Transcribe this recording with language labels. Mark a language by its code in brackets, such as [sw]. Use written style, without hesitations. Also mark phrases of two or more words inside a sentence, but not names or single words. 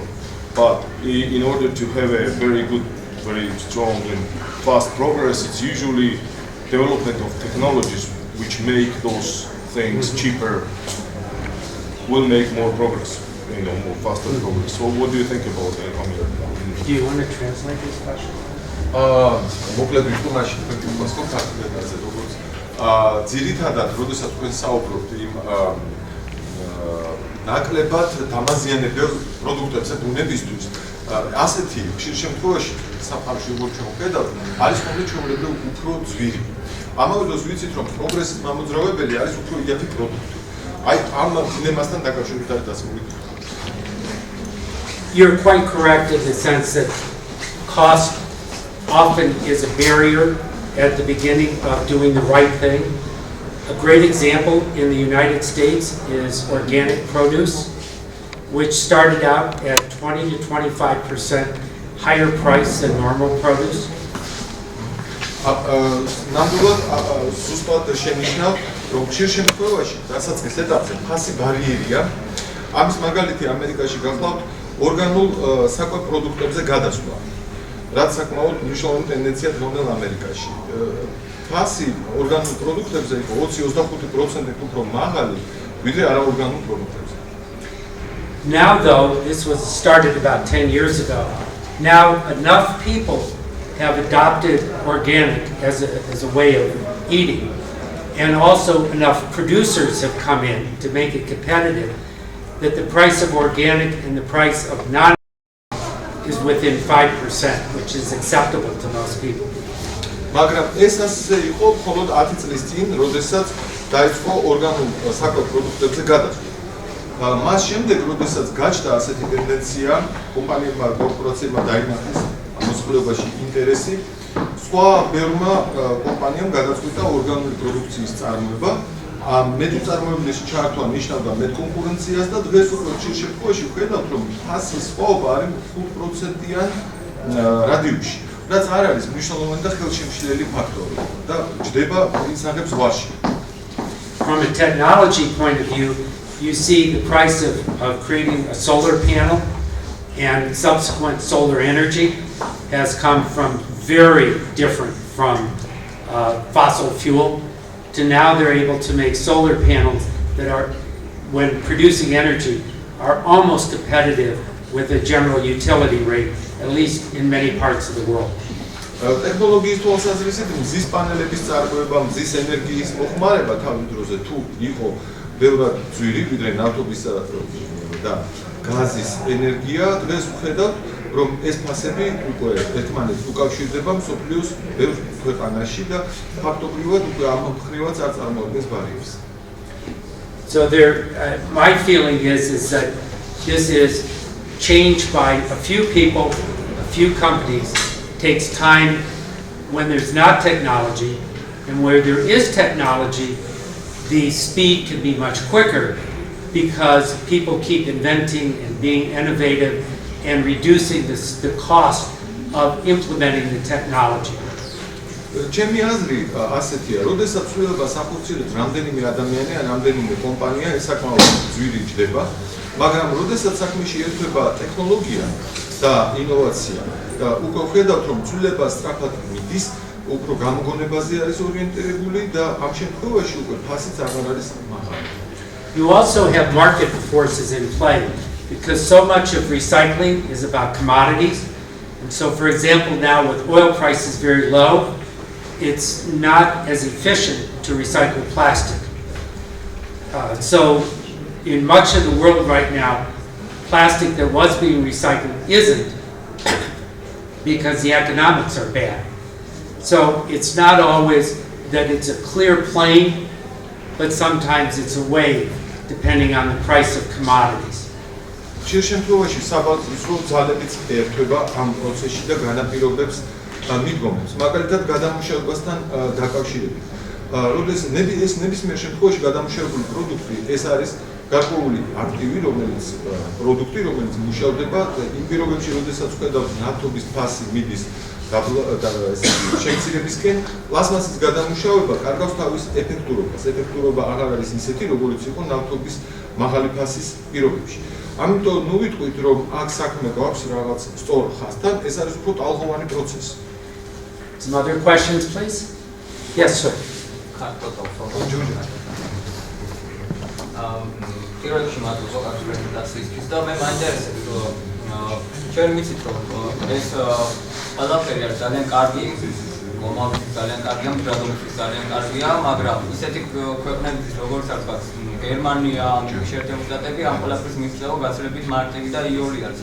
[en] But in order to have a very good, very strong and fast progress, it's usually development of technologies which make those things cheaper, will make more progress, more faster progress. So what do you think about that? Do you want to translate this question? [ka] მოკლედ ვიტყომაში თქვენ კითხვას კონკრეტულად როგორც ძირითადად როდესაც თქვენ საუბრობთ იმ ნაკლებად დამაზიანებელ პროდუქტებზე ბუნებისთვის ასეთი ხშირ შემთხვევაში საფარში როგორც შევხედავთ არის ხოლმე ჩვეულებრივ უფრო ძვირი. ამავე დროს ვიცით რომ პროგრესის მამოძრავებელი არის უფრო იაფი პროდუქტი. აი ამ დინამასთან დაკავშირებით არის დასმული. [en] You're quite correct in the sense that cost often is a barrier at the beginning of doing the right thing. A great example in the United States is organic produce, which started out at 20 to 25% higher price than normal produce. [ka] ნამდვილად ზუსტად შენიშნავ, რომ ხშირ შემთხვევაში დასაწყის ეტაპზე ფასი ბარიერია. ამის მაგალითი ამერიკაში გახლავთ ორგანულ საკვებ პროდუქტებზე გადასვლა. რაც საკმაოდ მნიშვნელოვანი ტენდენცია დღევანდელ ამერიკაში. ფასი ორგანულ პროდუქტებზე იყო 20-25% უფრო მაღალი, ვიდრე არაორგანულ პროდუქტებზე. [en] Now though, this was started about 10 years ago. Now enough people have adopted organic as a way of eating, and also enough producers have come in to make it competitive that the price of organic and the price of non-organic is within 5%, which is acceptable to most people. [ka] მაგრამ ეს ასე იყო მხოლოდ 10 წლის წინ, როდესაც დაიწყო ორგანულ საკვებ პროდუქტებზე გადასვლა. მას შემდეგ, როდესაც გაჩნდა ასეთი ტენდენცია, კომპანიებმა, კორპორაციებმა დაინახეს მოსახლეობაში ინტერესი, სხვა ბევრმა კომპანიამ გადაწყვიტა ორგანული პროდუქციის წარმოება. მეტი წარმოებაში ჩართვა ნიშნავდა მეტ კონკურენციას და დღეს უკვე ხშირ შემთხვევაში ვხედავთ, რომ ფასის სხვაობა არის 5%-იან რადიუსში. რაც არ არის მნიშვნელოვანი და ხელშემშლელი ფაქტორი და ჯდება ინსახებს ვარში. [en] From a technology point of view, you see the price of creating a solar panel and subsequent solar energy has come from very different from fossil fuel to now they're able to make solar panels that are, when producing energy, are almost competitive with a general utility rate, at least in many parts of the world. [ka] ტექნოლოგიის თვალსაზრისით მზის პანელების წარმოება, მზის ენერგიის მოხმარება თავის დროზე თუ იყო ბევრად ძვირი, ვიდრე ნავთობისა და გაზის ენერგია, დღეს ვხედავთ, რომ ეს ფასები უკვე ერთმანეთს უკავშირდება მსოფლიოს ბევრ ქვეყანაში და ფაქტობრივად უკვე ამ მხრივაც არ წარმოადგენს ბარიერს. [en] So my feeling is that this is change by a few people, a few companies, takes time when there's not technology, and where there is technology, the speed can be much quicker because people keep inventing and being innovative and reducing the cost of implementing the technology. [ka] ჩემი აზრი ასეთია, როდესაც ცვლილებას ახორციელებს რამდენიმე ადამიანი ან რამდენიმე კომპანია, ეს საკმაოდ ძვირი ჯდება, მაგრამ როდესაც საქმეში ერთვება ტექნოლოგია და ინოვაცია და უკვე ხედავთ, რომ ცვლილება სწრაფად მიდის, უფრო გამოგონებაზე არის ორიენტირებული და ამ შემთხვევაში უკვე ფასიც აღარ არის მაღალი. [en] You also have market forces in play because so much of recycling is about commodities. And so, for example, now with oil prices very low, it's not as efficient to recycle plastic. So in much of the world right now, plastic that was being recycled isn't because the economics are bad. So it's not always that it's a clear plane, but sometimes it's a wave, depending on the price of commodities. [ka] ხშირ შემთხვევაში საბაზრო ძალებიც ერთვება ამ პროცესში და განაპირობებს მიდგომებს. მაგალითად, გადამუშავებასთან დაკავშირებით. როდესაც ეს ნებისმიერ შემთხვევაში გადამუშავებული პროდუქტი, ეს არის გარკვეული აქტივი, რომელიც მუშავდება იმ პირობებში, როდესაც ხედავთ ნავთობის ფასი მიდის შეგრძნებისკენ, პლასმასის გადამუშავება კარგავს თავის ეფექტურობას. ეფექტურობა აღარ არის ისეთი, როგორც იყო ნავთობის მაღალი ფასის პირობებში. ამიტომ ნუ ვიტყვით, რომ აქ საქმე გვაქვს რაღაც სწორ ხაზთან, ეს არის უფრო ტალღოვანი პროცესი. [en] Some other questions, please? Yes, sir. [ka] პირველ რიგში მადლობა კარგი პრეზენტაციისთვის და მე მაინტერესებს ჩვენ ვიცით რომ ეს ყველაფერი არის ძალიან კარგი, მომავლის ძალიან კარგია, მდგრადობის ძალიან კარგია, მაგრამ ისეთი ქვეყნები როგორც არის გერმანია, შეერთებული შტატები ამ ყველაფრის მიღწევა გაცილებით მარტივი და იოლი არის.